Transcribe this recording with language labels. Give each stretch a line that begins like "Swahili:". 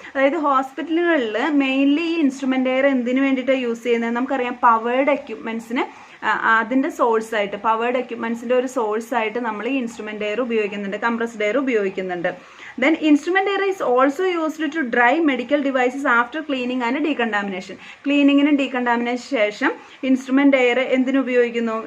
Malayalam: അതായത് ഹോസ്പിറ്റലുകളിൽ മെയിൻലി ഈ ഇൻസ്ട്രുമെന്റ് എയർ എന്തിനു വേണ്ടിയിട്ടാണ് യൂസ് ചെയ്യുന്നത്? നമുക്കറിയാം, പവേർഡ് എക്യുപ്മെന്റ്സിന് അതിൻ്റെ സോഴ്സായിട്ട്, പവേർഡ് എക്യുപ്മെന്റ്സിൻ്റെ ഒരു സോഴ്സായിട്ട് നമ്മൾ ഈ ഇൻസ്ട്രുമെന്റ് എയർ ഉപയോഗിക്കുന്നുണ്ട്, കംപ്രസ്ഡ് എയർ ഉപയോഗിക്കുന്നുണ്ട്.
English: Then instrument air is also used to dry medical devices after cleaning and decontamination.
Malayalam: ക്ലീനിങ്ങിനും ഡീകണ്ടാമിനേഷന് ശേഷം ഇൻസ്ട്രുമെന്റ് എയർ എന്തിനു ഉപയോഗിക്കുന്നു?